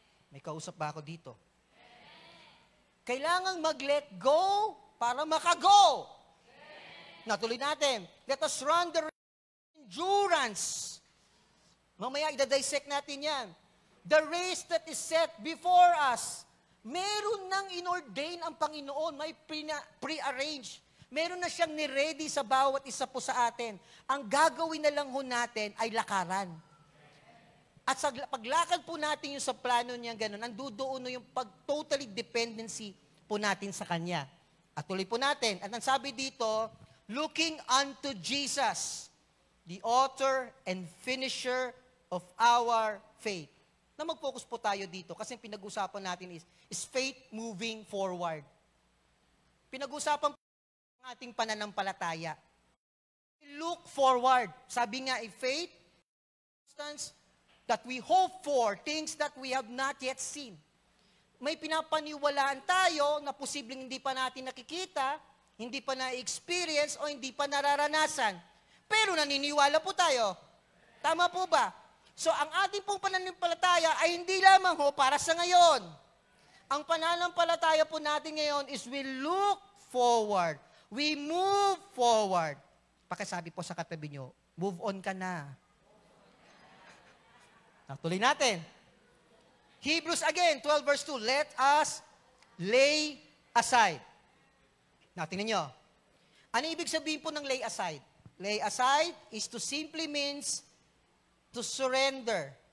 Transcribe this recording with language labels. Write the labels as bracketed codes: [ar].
[tl] May kausap ba ako dito? Kailangan mag-let go para makago. Natuloy natin. [en] Let us run the endurance. [tl] Mamaya, i-dissect natin yan. [en] The race that is set before us. [tl] Meron nang inordain ang Panginoon. May pre-arrange. Meron na siyang ni-ready sa bawat isa po sa atin. Ang gagawin na lang ho natin ay lakaran. At sa paglakad po natin yung sa plano niya gano'n, nandudoon yung [en] totally dependency [tl] po natin sa Kanya. At tuloy po natin. At ang sabi dito, [en] looking unto Jesus, the author and finisher of our faith. [tl] Na mag-focus po tayo dito kasi pinag-usapan natin is [en] faith moving forward. [tl] Pinag-usapan po ang ating pananampalataya. [en] Look forward. [tl] Sabi nga, [en] faith, instance, that we hope for things that we have not yet seen. [tl] May pinapaniwalaan tayo na posibleng hindi pa natin nakikita, hindi pa na-experience, o hindi pa nararanasan. Pero naniniwala po tayo. Tama po ba? So, ang ating pong pananampalataya ay hindi lamang ho para sa ngayon. Ang pananampalataya po natin ngayon [en] is we look forward. We move forward. [tl] Pakisabi po sa katabi nyo, move on ka na. Tuloy natin. Hebrews again, 12 verse 2. [en] Let us lay aside. [tl] Tingnan nyo. Ano ibig sabihin po ng lay aside? [en] Lay aside is to simply means to surrender.